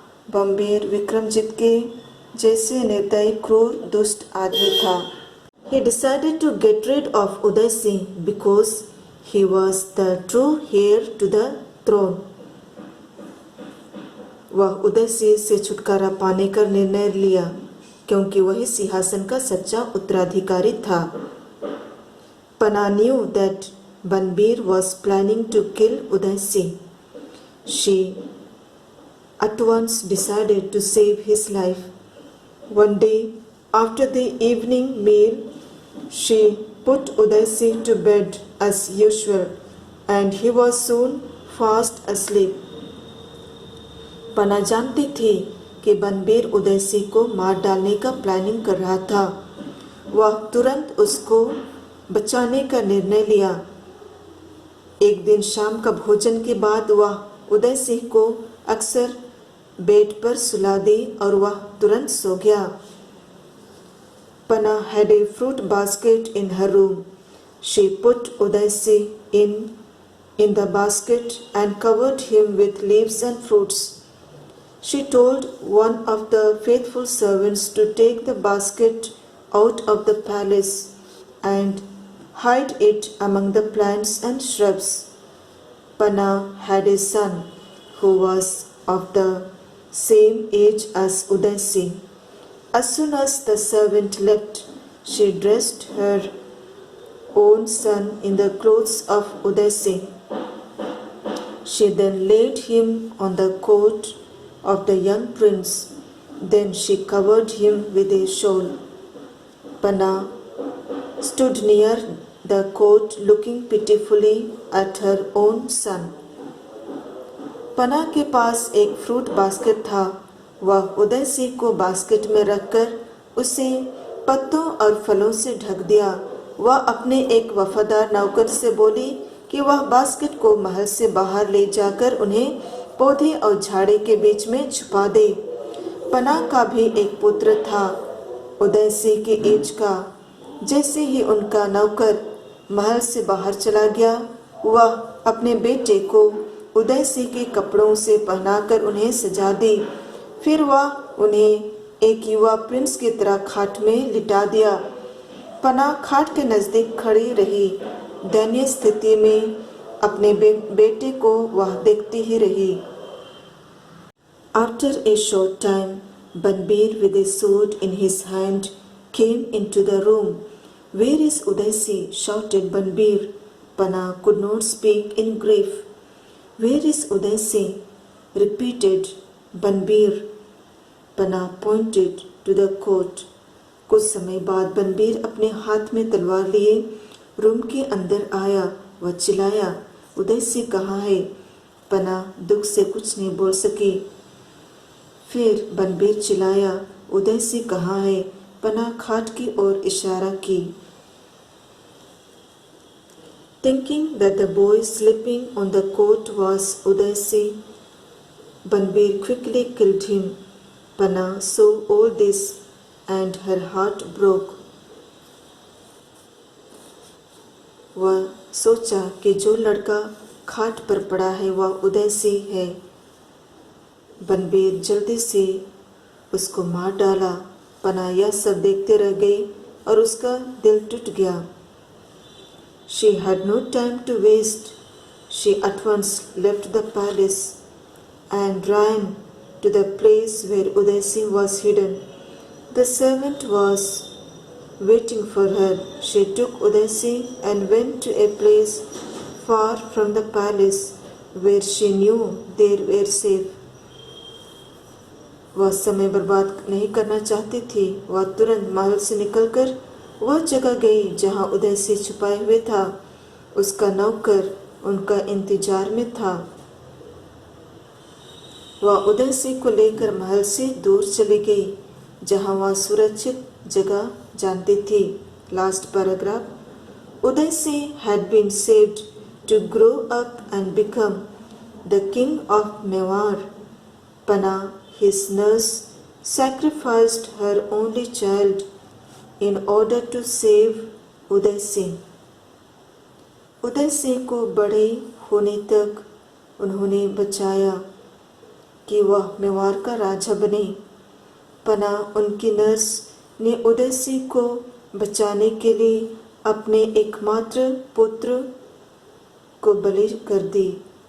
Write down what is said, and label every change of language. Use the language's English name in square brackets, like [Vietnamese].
[Hindi] बम्बीर विक्रमजीत के जैसे निर्दयी, क्रूर, दुष्ट आदमी था। [English] He decided to get rid of Uday Singh because he was the true heir to the throne। [Hindi] वह उदय सिंह से छुटकारा पाने का निर्णय लिया क्योंकि वही सिंहासन का सच्चा उत्तराधिकारी था। [English] Pana knew that Banbir was planning to kill Uday Singh. She at once decided to save his life. One day, after the evening meal, she put Udaisi to bed as usual, and he was soon fast asleep. [Hindi] पना जानती थी कि बनबीर उदयसी को मार डालने का planning कर रहा था। वह तुरंत उसको बचाने का निर्णय लिया। एक दिन शाम का भोजन के बाद वह उदयसी को अक्सर बेड पर सुला दी और वह तुरंत सो गया। [English] Panna had a fruit basket in her room. She put Udaisi in the basket and covered him with leaves and fruits. She told one of the faithful servants to take the basket out of the palace and hide it among the plants and shrubs. Panna had a son who was of the same age as Udaisi. As soon as the servant left, she dressed her own son in the clothes of Udaisi. She then laid him on the coat of the young prince. Then she covered him with a shawl. Panna stood near the coat looking pitifully at her own son. [Hindi] पना के पास एक fruit basket था। वह उदयसी को basket में रखकर उसे पत्तों और फलों से ढक दिया। वह अपने एक वफादार नौकर से बोली कि वह बास्केट को महल से बाहर ले जाकर उन्हें पौधे और झाड़ी के बीच में छुपा दे। पना का भी एक पुत्र था उदयसी के एज का। जैसे ही उनका नौकर महल से बाहर चला गया, वह अपने बेटे को उदयसी के कपड़ों से पहनाकर उन्हें सजा दी। फिर वह उन्हें एक युवा प्रिंस की तरह खाट में लिटा दिया। पना खाट के नजदीक खड़ी रही। दयनीय स्थिति में अपने बेटे को वह देखती ही रही। [English] After a short time, Banbir with a sword in his hand came into the room. "Where is Udaisi?" shouted Banbir. Panna could not speak in grief. "Where is Udaisi?" repeated Banbir. Panna pointed to the coat. [Hindi] कुछ समय बाद बनबीर अपने हाथ में तलवार लिए room के अंदर आया। वह चिल्लाया, "उदयसी कहाँ है?" पना दुख से कुछ नहीं बोल सकी। फिर बनबीर चिल्लाया, "उदयसी कहाँ है?" पना खाट की ओर इशारा की। [English] Thinking that the boy sleeping on the coat was Udaisi, Banbir quickly killed him. Panna saw all this and her heart broke. [Hindi] वह सोचा कि जो लड़का खाट पर पड़ा है वह उदयसी है। बनबीर जल्दी से उसको मार डाला। पना यह सब देखते रह गई और उसका दिल टूट गया। [English] She had no time to waste. She at once left the palace and ran to the place where Udaisi was hidden. The servant was waiting for her. She took Udaisi and went to a place far from the palace where she knew they were safe. [Hindi] वह समय बर्बाद नहीं करना चाहती थी। वह तुरंत महल से निकलकर वह जगह गई जहां उदयसी छुपाए हुए था। उसका नौकर उनका इंतजार में था। वह उदयसी को लेकर महल से दूर चली गई जहां वह सुरक्षित जगह जानती थी। [English] Last paragraph. Udaysi had been saved to grow up and become the king of Mewar. Panna, his nurse, sacrificed her only child in order to save Udaysi. [Hindi] उदयसी को बड़े होने तक उन्होंने बचाया कि वह मेवाड़ का राजा बने। पना उनकी नर्स ने उदयसी को बचाने के लिए अपने एकमात्र पुत्र को बलि कर दी।